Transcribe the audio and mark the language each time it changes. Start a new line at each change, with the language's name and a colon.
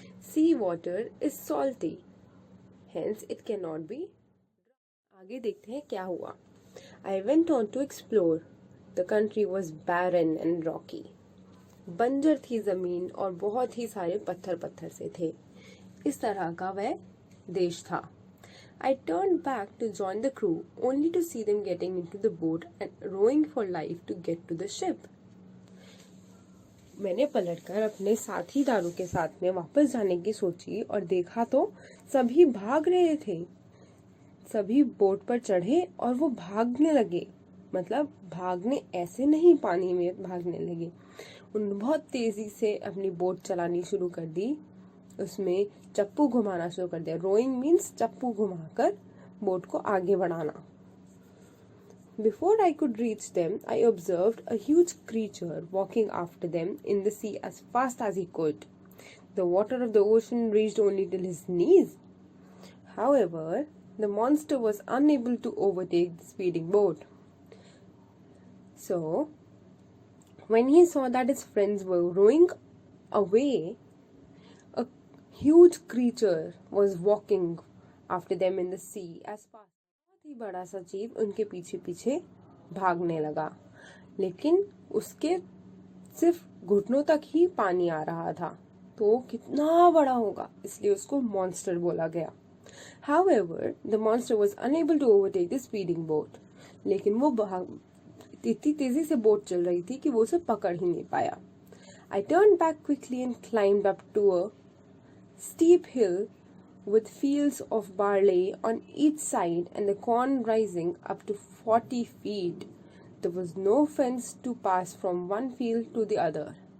English: Sea water is salty, hence it cannot be.
Hindi: आगे देखते हैं क्या हुआ.
English: I went on to explore. The country was barren and rocky.
Hindi: बंजर थी जमीन और बहुत ही सारे पत्थर से थे. इस तरह का वह देश था.
English: I turned back to join the crew only to see them getting into the boat and rowing for life to get to the ship.
Hindi: मैंने पलटकर अपने साथीदारों के साथ में वापस जाने की सोची और देखा तो सभी भाग रहे थे. सभी बोट पर चढ़े और वो भागने लगे. मतलब भागने ऐसे नहीं, पानी में भागने लगे. उन्होंने बहुत तेजी से अपनी बोट चलानी शुरू कर दी. उसमें चप्पू घुमाना शुरू कर दिया. रोइंग मीन्स चप्पू घुमाकर बोट को आगे बढ़ाना.
English: Before I could reach them, I observed a huge creature walking after them in the sea as fast as he could. The water of the ocean reached only till his knees. However, the monster was unable to overtake the speeding boat. So, when he saw that his friends were rowing away, a huge creature was walking after them in the sea as fast.
Hindi: बहुत ही बड़ा सा जीव उनके पीछे पीछे भागने लगा. लेकिन उसके सिर्फ घुटनों तक ही पानी आ रहा था. तो कितना बड़ा होगा, इसलिए उसको मॉन्स्टर बोला गया.
English: However, the monster was unable to overtake the speeding boat.
Hindi: लेकिन वो इतनी तेजी से बोट चल रही थी कि वो उसे पकड़ ही नहीं पाया.
English: I turned back quickly and climbed up to a steep hill with fields of barley on each side and the corn rising up to 40 feet. There was no fence to pass from one field to the other.